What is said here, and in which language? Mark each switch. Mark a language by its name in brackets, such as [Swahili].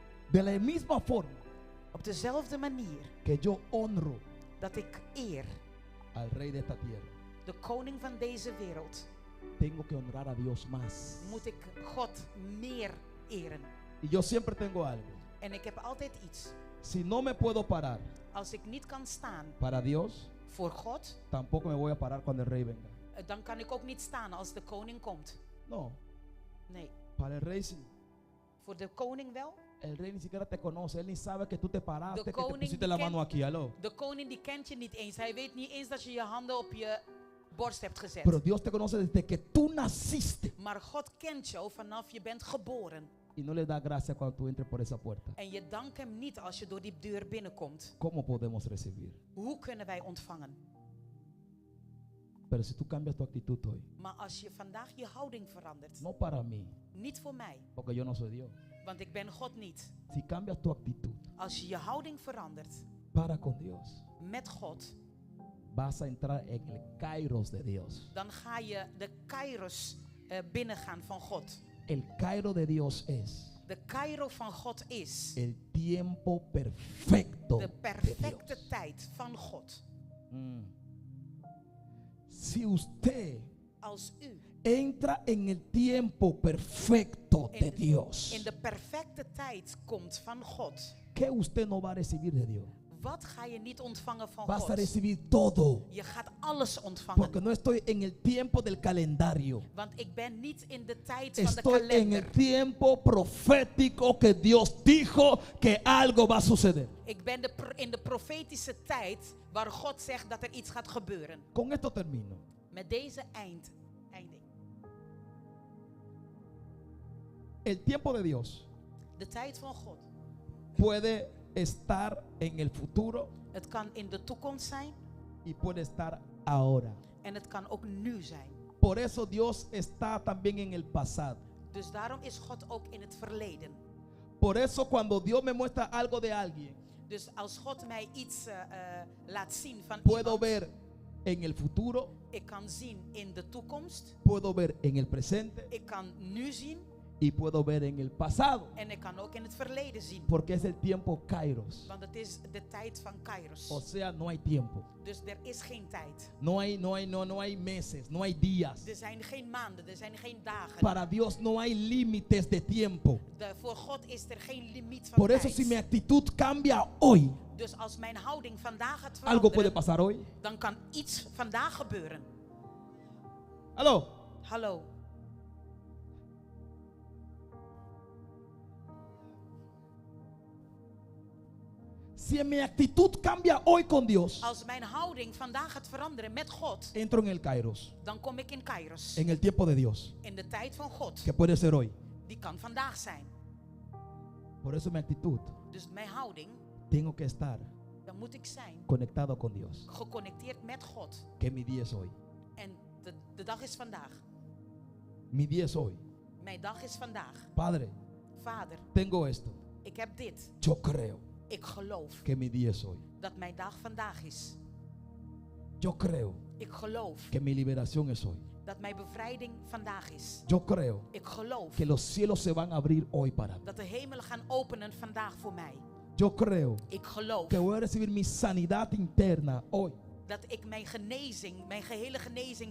[Spanish] De la misma forma [Dutch] Op dezelfde manier [Spanish] que yo honro [Dutch] dat ik eer [Spanish] al rey de esta tierra, [Dutch] de koning van deze wereld, [Spanish] tengo que honrar a Dios más. [Dutch] moet ik God meer eren. [Spanish] Y yo siempre tengo algo. [Dutch] En ik heb altijd iets. [Spanish] Si no me puedo parar [Dutch] Als ik niet kan staan [Spanish] para Dios, [Dutch] voor God, [Spanish] tampoco me voy a parar cuando el rey venga. [Dutch] dan kan ik ook niet staan als de koning komt. [Spanish] No, [Dutch] Nee, [Spanish] para el rey sí. [Dutch] voor de koning wel. [Spanish] El rey ni siquiera te conoce, él ni sabe que tú te paraste, que te [Dutch] koning [Spanish] pusiste la [Dutch] die [Spanish] mano [Dutch] kent- [Spanish] aquí, aló. [Dutch] De koning die kent je niet eens. Hij weet niet eens dat je je handen op je borst hebt gezet. [Spanish] Pero Dios te conoce desde que tú naciste [Dutch] Maar God kent jou vanaf je bent geboren. [Spanish] y no le da gracias cuando tú entres por esa puerta. [Dutch] En je dankt hem niet als je door die deur binnenkomt. [Spanish] ¿Cómo podemos recibir? [Dutch] Hoe kunnen wij ontvangen? [Spanish] Pero si tú cambias tu actitud hoy, [Dutch] Maar als je vandaag je houding verandert, [Spanish] no para mí, [Dutch] niet voor mij, [Spanish] porque yo no soy Dios. [Dutch] want ik ben God niet. [Spanish] Si cambias tu actitud [Dutch] Als je je houding verandert [Spanish] para con Dios, [Dutch] met God, [Spanish] vas a entrar en el kairos de Dios. [Dutch] dan ga je de kairos binnengaan van God. [Spanish] El kairo de Dios es [Dutch] De kairo van God is [Spanish] el tiempo perfecto [Dutch] de de perfecte [Spanish] Dios. [Dutch] tijd van God. [Spanish] Si usted [Dutch] Als u [Spanish] entra en el tiempo perfecto de Dios, [Dutch] in de perfecte tijd komt van God, [Spanish] ¿qué usted no va a recibir de Dios? [Dutch] wat ga je niet ontvangen van [Spanish] Vas a [Dutch] God? [Spanish] recibir todo, [Dutch] Je gaat alles ontvangen. [Spanish] porque no estoy en el tiempo del calendario. [Dutch] Want ik ben niet in de tijd van de [Spanish] Estoy en [Dutch] kalender. [Spanish] el tiempo profético que Dios dijo que algo va a suceder. [Dutch] Ik ben in de profetische tijd waar God zegt dat er iets gaat gebeuren. [Spanish] Con esto termino. [Dutch] Met deze einding. [Spanish] El tiempo de Dios [Dutch] De tijd van God. [Spanish] puede estar en el futuro [Dutch] Het kan in de toekomst zijn [Spanish] y puede estar ahora. [Dutch] en het kan ook nu zijn. [Spanish] Por eso Dios está también en el pasado. [Dutch] Dus daarom is God ook in het verleden. [Spanish] Por eso cuando Dios me muestra algo de alguien, [Dutch] Dus als God mij iets laat zien van [Spanish] puedo [Dutch] iemand, [Spanish] ver en el futuro, [Dutch] ik kan zien in de toekomst, [Spanish] puedo ver en el presente [Dutch] ik kan nu zien [Spanish] y puedo ver en el pasado. [Dutch] en ik kan ook in het verleden zien. [Spanish] Porque es el tiempo kairos. [Dutch] Want het is de tijd van Kairos. [Spanish] O sea, no hay tiempo. [Dutch] Dus er is geen tijd. [Spanish] No hay meses, no hay días. [Dutch] Er zijn geen maanden, er zijn geen dagen. [Spanish] Para Dios no hay límites de tiempo. [Dutch] Voor God is er geen limiet van [Spanish] Por eso [Dutch] tijd. [Spanish] si mi actitud cambia hoy, [Dutch] Dus als mijn houding vandaag gaat [Spanish] algo puede [Dutch] veranderen, [Spanish] pasar hoy. [Dutch] dan kan iets vandaag gebeuren. [Spanish] Aló. [Dutch] Hallo. [Spanish] Si mi actitud cambia hoy con Dios, [Dutch] Als mijn houding vandaag gaat veranderen met God, [Spanish] entro en el kairos, [Dutch] dan kom ik in Kairos. [Spanish] en el tiempo de Dios, [Dutch] In de tijd van God. [Spanish] que puede ser hoy. [Dutch] Die kan vandaag zijn. [Spanish] Por eso mi actitud, [Dutch] Dus mijn houding, [Spanish] tengo que estar [Dutch] dan moet ik zijn [Spanish] conectado con Dios. [Dutch] geconnecteerd met God. [Spanish] Que mi día es hoy. [Dutch] En de dag is vandaag. [Spanish] Mi día es hoy. [Dutch] Mijn dag is vandaag. [Spanish] Padre, [Dutch] Vader, [Spanish] tengo esto. [Dutch] ik heb dit. [Spanish] Yo creo [Dutch] Ik geloof [Spanish] que mi día es hoy. [Dutch] dat mijn dag vandaag is. [Spanish] Yo creo [Dutch] Ik geloof [Spanish] que mi liberación es hoy. [Dutch] dat mijn bevrijding vandaag is. [Spanish] Yo creo [Dutch] Ik geloof [Spanish] que los cielos se van a abrir hoy para mí. [Dutch] dat de hemelen gaan openen vandaag voor mij. [Spanish] Yo creo [Dutch] Ik geloof [Spanish] que voy a recibir mi sanidad interna hoy. [Dutch] dat ik mijn genezing, mijn gehele genezing